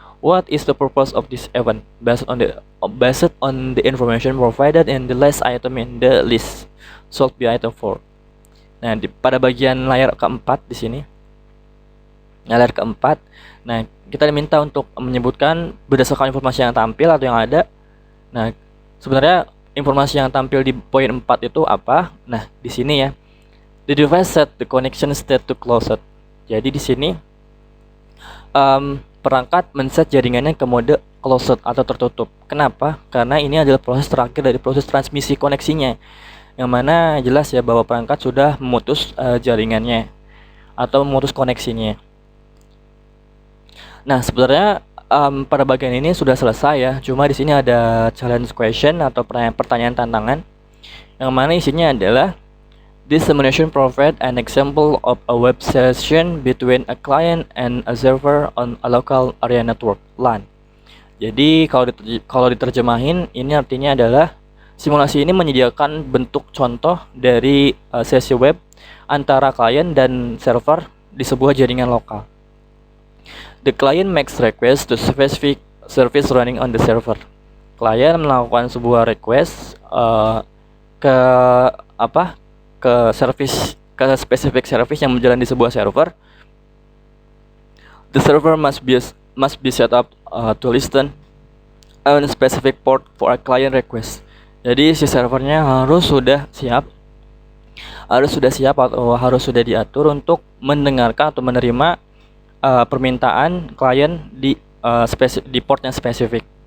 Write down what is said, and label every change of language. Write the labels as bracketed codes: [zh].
[en] What is the purpose of this event based on the information provided in the last item in the list solved by item 4. [id] Nah, pada bagian layer keempat di sini. Nah, layer keempat. Nah, kita diminta untuk menyebutkan berdasarkan informasi yang tampil atau yang ada. Nah, sebenarnya informasi yang tampil di poin 4 itu apa? Nah, di sini ya. [en] The device set the connection state to closed. [id] Jadi di sini perangkat men-set jaringannya ke mode closed atau tertutup. Kenapa? Karena ini adalah proses terakhir dari proses transmisi koneksinya. Yang mana jelas ya bahwa perangkat sudah memutus jaringannya atau memutus koneksinya. Nah, sebenarnya pada bagian ini sudah selesai ya. Cuma di sini ada challenge question atau pertanyaan tantangan, yang mana isinya adalah [en] this simulation provide an example of a web session between a client and a server on a local area network LAN. [id] Jadi kalau diterjemahin, ini artinya adalah simulasi ini menyediakan bentuk contoh dari sesi web antara klien dan server di sebuah jaringan lokal. [en] The client makes request to specific service running on the server. [id] Klien melakukan sebuah request ke [en] specific service [id] yang berjalan di sebuah server. [en] The server must be set up to listen on a specific port for a client request. [id] Jadi si servernya harus sudah siap atau harus sudah diatur untuk mendengarkan atau menerima permintaan klien di port yang spesifik.